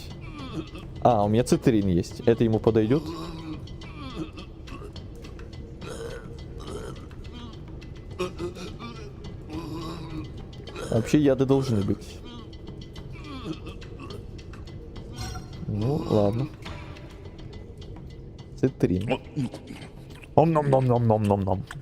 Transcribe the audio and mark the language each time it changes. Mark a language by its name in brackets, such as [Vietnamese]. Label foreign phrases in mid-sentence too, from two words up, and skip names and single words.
[Russian] А, у меня цитрин есть. Это ему подойдет? Вообще яды должны быть. Ну, ладно. Цитрин. Ом-ном-ном-ном-ном-ном-ном.